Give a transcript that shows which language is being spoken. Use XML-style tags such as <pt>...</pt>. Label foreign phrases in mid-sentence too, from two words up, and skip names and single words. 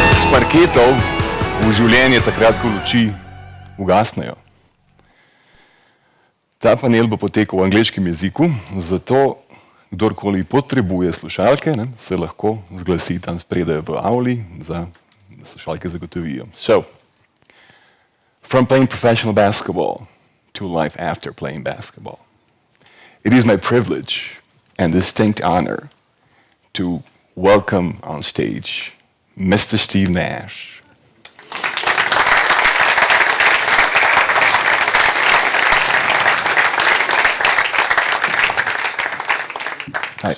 <sl>parketov v življenje takrat, ko luči ugasnejo. Ta panel bo potekal v angleškem jeziku, zato kdorkoli potrebuje slušalke, se lahko zglasi tam spredaj v avli, da slušalke zagotovijo.</sl> <en>So, from playing professional basketball to life after playing basketball, it is my privilege and distinct honor to welcome on stage Mr. Steve Nash. Hi.</en>